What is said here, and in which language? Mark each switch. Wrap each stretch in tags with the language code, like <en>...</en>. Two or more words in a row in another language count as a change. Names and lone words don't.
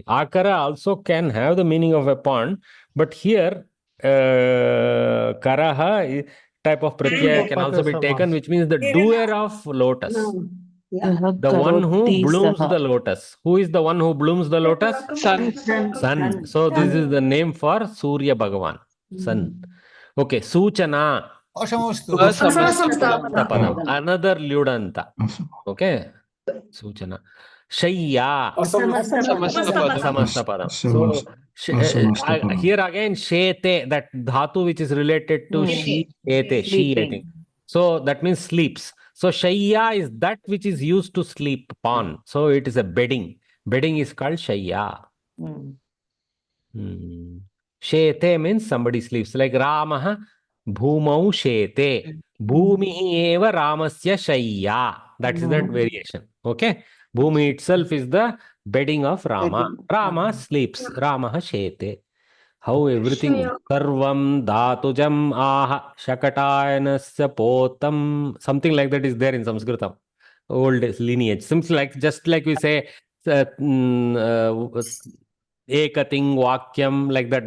<en>Akara also can have the meaning of a pond, but here Karaha type of pratyaya can also be taken, which means the doer of lotus. The one who blooms the lotus. Who is the one who blooms the lotus? Sun. Sun. So this is the name for Surya Bhagavan. Sun.</en> <sa>Okay. सूचना। असमस्तपदम्.</sa> <en>Another Lyudanta. Okay. Suchana.</en> <sa>शय्या। असमस्तपदम्.</sa> <en>So here again, Shete, that dhatu which is related to she, ete, she, I think. So that means sleeps. So Shayya is that which is used to sleep upon. So it is a bedding. Bedding is called Shayya. Shete means somebody sleeps.</en> <sa>Like रामः भूमौ शेते. भूमिः एव रामस्य शय्या.</sa> <en>That is that variation. Okay. Bhumi itself is the bedding of Rama. Rama sleeps.</en> <sa>रामः शेते.</sa> <en>How everything</en> <sa>सर्वं धातुजम् आह शाकटायनस्य पोतम्,</sa> <en>something like that is there in Samskrita, old lineage. Seems like just like we say</en> <sa>एकतिङ् वाक्यम्,</sa> <en>like that.</en>